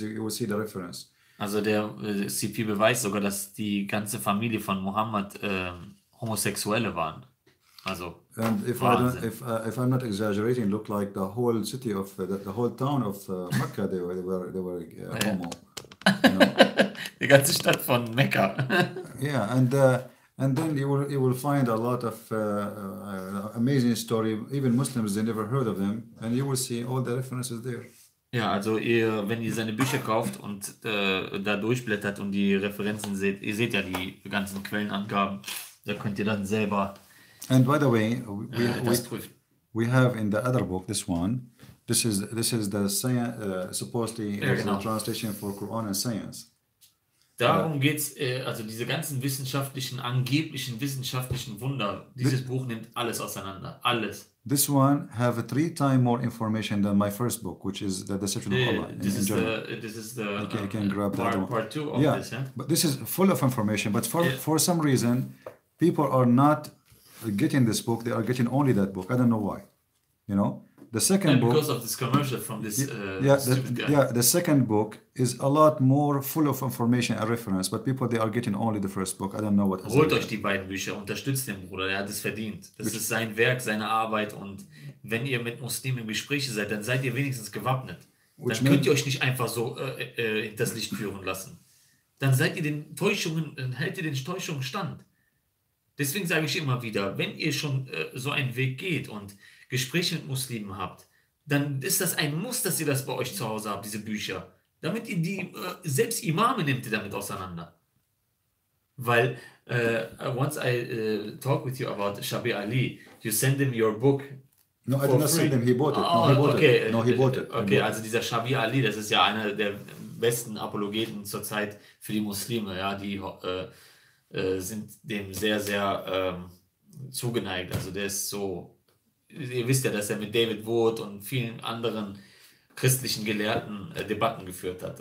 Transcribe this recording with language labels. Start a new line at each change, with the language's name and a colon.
English: You will see the reference.
German: Also der CP beweist sogar, dass die ganze Familie von Muhammad Homosexuelle waren. Also
English: and if I'm not exaggerating, look like the whole city of the whole town of Mecca, they were homo. You know?
German: Die ganze Stadt von Mekka.
English: Yeah, and then you will find a lot of amazing story. Even Muslims, they never heard of them, and you will see all the references there.
German: Ja, also wenn ihr seine Bücher kauft und da durchblättert und die Referenzen seht, ihr seht ja die ganzen Quellenangaben, da könnt ihr dann selber
English: And by the way,
German: das prüfen.
English: we have in the other book, this one, this is the science, supposedly
German: genau.
English: translation for Quran and science.
German: Darum geht's, also diese ganzen angeblichen wissenschaftlichen Wunder, dieses Buch nimmt alles auseinander, alles.
English: This one have 3 times more information than my first book, which is the Deception of Allah. This is the you can grab that part 2 of yeah, this. Yeah? but this is full of information. But for some reason, people are not getting this book. They are getting only that book. I don't know why. You know, the second And book. because of this commercial from this stupid guy. The second book is a lot more full of information and reference. But people, they are getting only the first book. I don't know what.
German: Holt euch die beiden Bücher, unterstützt den Bruder, der hat es verdient. Das ist sein Werk, seine Arbeit, und wenn ihr mit Muslimen im Gespräch seid, dann seid ihr wenigstens gewappnet. Dann könnt ihr euch nicht einfach so hinters Licht führen lassen. Dann seid ihr hält ihr den Täuschungen stand. Deswegen sage ich immer wieder, wenn ihr schon so einen Weg geht und Gespräche mit Muslimen habt, dann ist das ein Muss, dass ihr das bei euch zu Hause habt, diese Bücher. Damit ihr selbst Imame nehmt ihr damit auseinander.
English: Weil, once I talk with you about Shabi Ali, you send him your book. No, I did not send him, he bought it. He bought it.
German: Okay, also dieser Shabi Ali, das ist ja einer der besten Apologeten zurzeit für die Muslime, ja, die sind dem sehr, sehr zugeneigt. Also der ist so, ihr wisst ja, dass er mit David Wood und vielen anderen christlichen Gelehrten Debatten geführt hat.